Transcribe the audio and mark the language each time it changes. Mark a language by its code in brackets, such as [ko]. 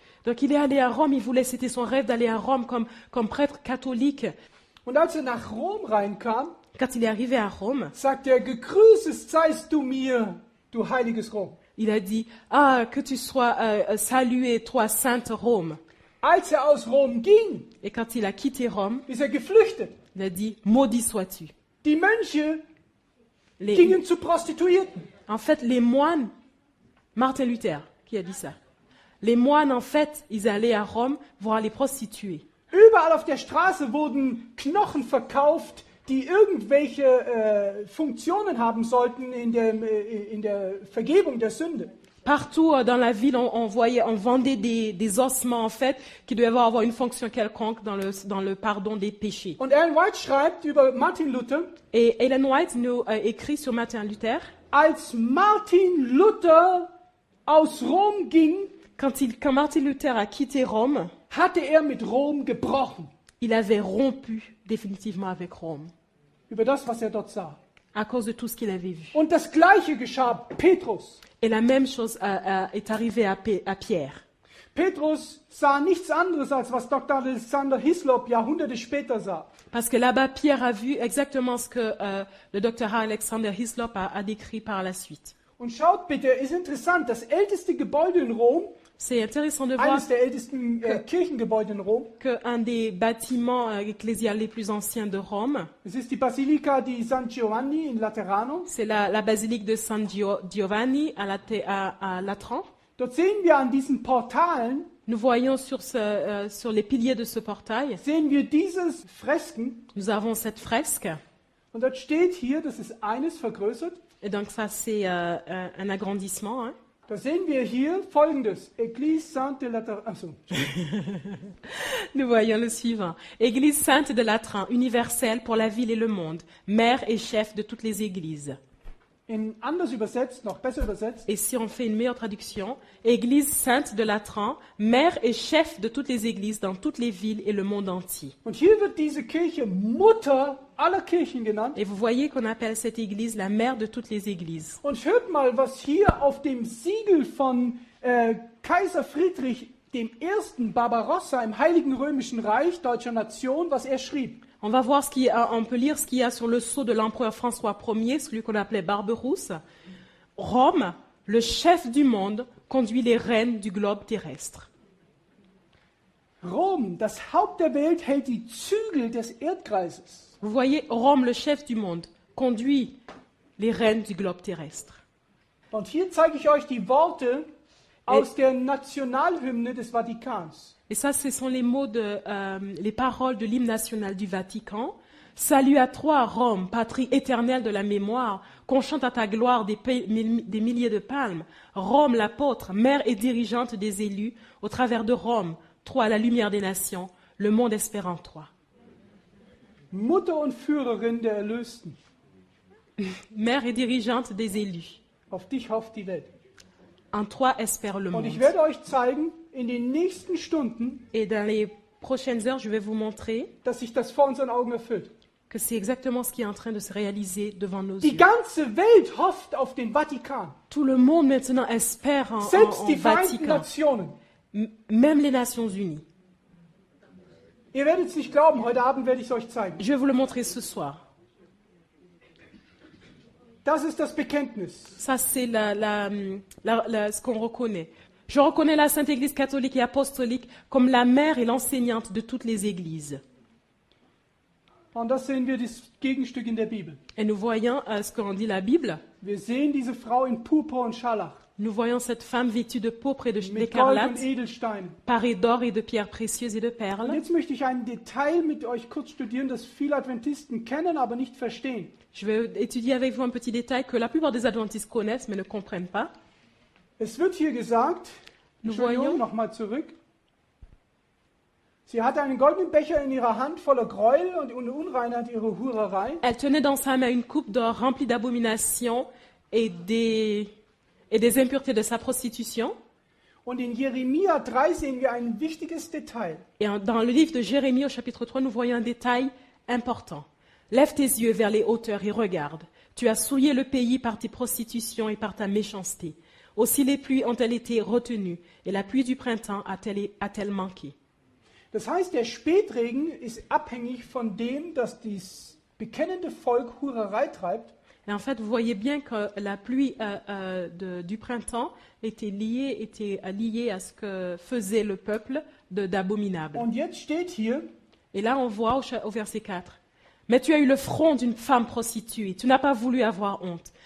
[fr] Donc il est allé à Rome, c'était son rêve d'aller à Rome comme prêtre catholique. [de] Und als er nach Rom reinkam, [fr] quand il est arrivé à Rome, [de] sagt er, gegrüßet seist du mir, du heiliges Rom. [fr] Il a dit, que tu sois salué, toi, sainte Rome. [de] Als er aus Rom ging, [fr] et quand il a quitté Rome, [de] ist er geflüchtet. [fr] Il a dit, maudit sois-tu. [de] Die Mönche gingen zu Prostituierten. [fr] En fait, les moines, Martin Luther qui a dit ça, les moines, en fait, ils allaient à Rome voir les prostituées. [de] Überall auf der Straße wurden Knochen verkauft, die irgendwelche Funktionen haben sollten in der Vergebung der Sünde. [fr] Partout dans la ville, on vendait des ossements, en fait, qui devaient avoir une fonction quelconque dans le pardon des péchés. [de] Und Ellen White schreibt über Martin Luther, [fr] et Ellen White nous écrit sur Martin Luther, [de] als Martin Luther aus Rom ging, [fr] quand Martin Luther a quitté Rome, [de] hatte er mit Rom gebrochen. [fr] Il avait rompu définitivement avec Rome. [de] Über das, was er dort sah. [fr] À cause de tout ce qu'il avait vu. [de] Und das Gleiche geschah Petrus. [fr] Et la même chose est arrivée à Pierre. [de] Petrus sah nichts anderes, als was Dr. Alexander Hislop Jahrhunderte später sah. [fr] Parce que là-bas, Pierre a vu exactement ce que le Dr. Alexander Hislop a décrit par la suite. [de] Und schaut bitte, ist interessant, das älteste Gebäude in Rom, [fr] c'est intéressant de voir [de] eines der ältesten Kirchengebäude in Rom, [fr] qu'un des bâtiments ecclésiatiques les plus anciens de Rome, [de] es ist die Basilica di San Giovanni in Laterano. [fr] C'est la basilique de San Giovanni à Latran. [de] Dort sehen wir an diesen Portalen, [fr] nous voyons sur les piliers de ce portail, [de] sehen wir dieses Fresken. [fr] Nous avons cette fresque. [de] Und dort steht hier, das ist eines vergrößert. [fr] Et donc ça c'est un agrandissement. Hein. [de] Da sehen wir hier Folgendes. [fr] Église Sainte de Latran. Nous voyons le suivant. Église sainte de Latran, universelle pour la ville et le monde, mère et chef de toutes les églises. [de] Anders übersetzt, noch besser übersetzt. [fr] Et si on fait une meilleure traduction, Église sainte de Latran, mère et chef de toutes les églises dans toutes les villes et le monde entier. [de] Und hier wird diese Kirche Mutter aller Kirchen genannt. [fr] Et vous voyez qu'on appelle cette église la mère de toutes les églises. [de] Und hört mal, was hier auf dem Siegel von Kaiser Friedrich I. Barbarossa im Heiligen Römischen Reich deutscher Nation, was er schrieb. [fr] On va voir on peut lire ce qu'il y a sur le sceau de l'empereur François Ier, celui qu'on appelait Barberousse. Rome, le chef du monde, conduit les reines du globe terrestre. [de] Rom, das Haupt der Welt, hält die Zügel des Erdkreises. [fr] Vous voyez, Rome, le chef du monde, conduit les rênes du globe terrestre. [de] Und hier zeige ich euch die Worte aus der Nationalhymne des Vatikans. [fr] Et ça, ce sont les mots les paroles de l'hymne national du Vatican. Salut à toi, Rome, patrie éternelle de la mémoire, qu'on chante à ta gloire des milliers de palmes. Rome, l'apôtre, mère et dirigeante des élus, au travers de Rome, toi, la lumière des nations, le monde espère en toi. [de] Mutter und Führerin der Erlösten, [fr] Mère et dirigeante des élus, [de] auf dich hofft die Welt. [fr] en toi espère le [de] Und [fr] monde. [de] ich werde euch zeigen, in den nächsten Stunden, [fr] Et dans les prochaines heures, je vais vous montrer [de] dass sich das vor unseren Augen erfüllt. [fr] que c'est exactement ce qui est en train de se réaliser devant nos [de] Die [fr] yeux. [de] ganze Welt hofft auf den Vatikan. [fr] Tout le monde maintenant espère en [de] Selbst die Vereinten [fr] Vatican, [de] Nationen. [fr] même les Nations Unies. [de] Ihr werdet es nicht glauben, heute Abend werde ich es euch zeigen. [fr] Je vais vous le montrer ce soir. [de] Das ist das Bekenntnis. [fr] Ça, c'est ce qu'on reconnaît. Je reconnais la Sainte Église catholique et apostolique comme la mère et l'enseignante de toutes les églises. [de] Und das sehen wir das Gegenstück in der Bibel. [fr] Et nous voyons ce qu'en dit la Bible. [de] Wir sehen diese Frau in Purpur und Scharlach, [fr] Nous voyons cette femme vêtue de pourpre et [de] mit Gold und [fr] d'écarlate, [de] Edelsteinen. [fr] parée d'or et de pierres précieuses et de [de] Und [fr] perles. [de] jetzt möchte ich ein Detail mit euch kurz studieren, das viele Adventisten kennen, aber nicht verstehen. [fr] Je vais étudier avec vous un petit détail que la plupart des adventistes connaissent mais ne comprennent pas. [de] Es wird hier gesagt, [fr] Nous [de] Entschuldigung, [fr] voyons, [de] nochmal zurück. Sie hatte einen goldenen Becher in ihrer Hand voller Gräuel und Unreinheit ihrer Hurerei. [fr] elle tenait dans sa main une coupe d'or remplie d'abominations et des impuretés de sa prostitution. [de] Und in Jeremia 3 sehen wir ein wichtiges Detail. [fr] Et dans le livre de Jérémie au chapitre 3, nous voyons un détail important. Lève tes yeux vers les hauteurs et regarde. Tu as souillé le pays par tes prostitutions et par ta méchanceté. Aussi les pluies ont-elles été retenues et la pluie du printemps a-t-elle manqué. [de] Das heißt, der Spätregen ist abhängig von dem, dass das bekennende Volk Hurerei treibt. [fr] Et en fait, vous voyez bien que la pluie du printemps était liée à ce que faisait le peuple d'abominable. [de] Und jetzt steht hier, [fr] Et là, on voit au verset 4. Mais tu as eu le front d'une femme prostituée, tu n'as pas voulu avoir honte.